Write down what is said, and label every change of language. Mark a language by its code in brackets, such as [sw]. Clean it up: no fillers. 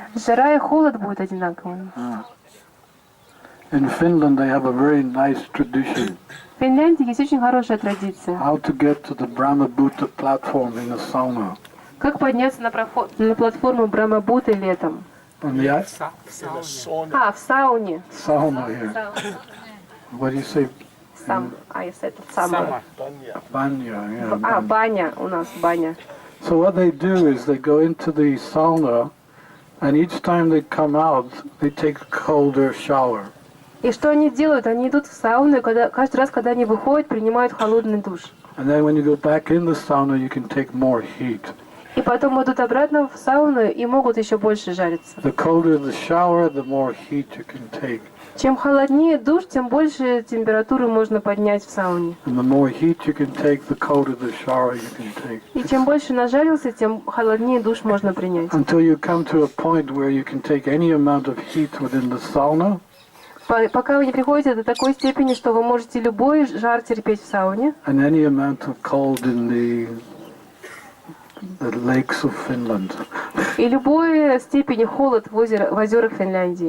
[ru] Жара и холод будут одинаковыми. [en] In Finland, they have a very nice tradition. [ru] В Финляндии есть очень хорошая традиция. [en] How to get to the Brahma-Bhuta platform in a sauna. [ru] Как подняться на платформу Брахма-Буты летом? [en] On the [ru] В сауне. [en] sauna here. What do you say? Я said summer. Banya, yeah. [ru] Баня у нас, баня. [en] So what they do is they go into the sauna, and each time they come out, they take a colder shower. [ru] И что они делают? Они идут в сауну, и каждый раз, когда они выходят, принимают холодный душ. [en] And then when you go back in the sauna, you can take more heat. [ru] И потом идут обратно в сауну и могут еще больше жариться. [en] The colder the shower, the more heat you can take. [ru] Чем холоднее душ, тем больше температуры можно поднять в сауне. [en] And the more heat you can take, the colder the shower you can take. [ru] И чем больше нажарился, тем холоднее душ можно принять. [en] Until you come to a point where you can take any amount of heat within the sauna. [ru] Пока вы не приходите до такой степени, что вы можете любой жар терпеть в сауне. [en] And any amount of cold in the lakes of Finland. [ru] И любой степени холод в озерах Финляндии.